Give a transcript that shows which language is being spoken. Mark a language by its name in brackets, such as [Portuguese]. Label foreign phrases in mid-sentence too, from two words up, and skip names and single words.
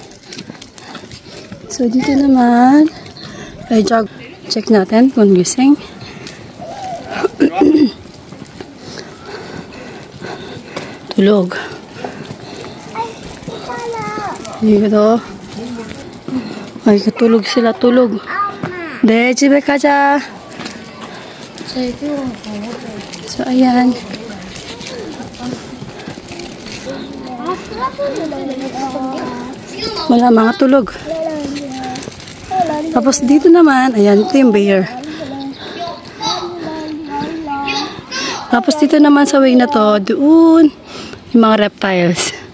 [Filipino] So, dito naman ay check natin kung gising. Tulog. Dito. Ay, katulog sila. Tulog. [Korean] De, 집에 가자. [Filipino] So, ayan. Wala, mga tulog. Tapos dito naman, ayan, ito yung bear. Tapos dito naman sa way na to, doon, yung mga reptiles.